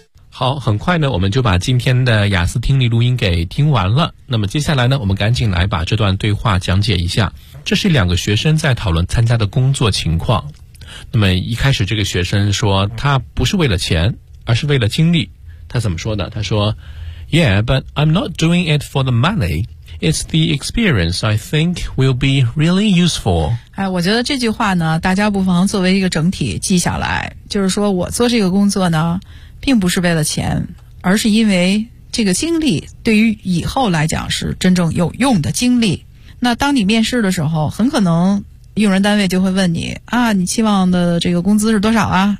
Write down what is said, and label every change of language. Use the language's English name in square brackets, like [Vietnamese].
[Chinese] 好，很快呢，我们就把今天的雅思听力录音给听完了。那么接下来呢，我们赶紧来把这段对话讲解一下。这是两个学生在讨论参加的工作情况。那么一开始这个学生说，他不是为了钱，而是为了经历。他怎么说的？他说 [English] Yeah, but I'm not doing it for the money. It's the experience I think will be really useful. [Chinese] 哎，我觉得这句话呢，大家不妨作为一个整体记下来。就是说我做这个工作呢，并不是为了钱，而是因为这个经历对于以后来讲是真正有用的经历。那当你面试的时候，很可能用人单位就会问你啊，你期望的这个工资是多少啊？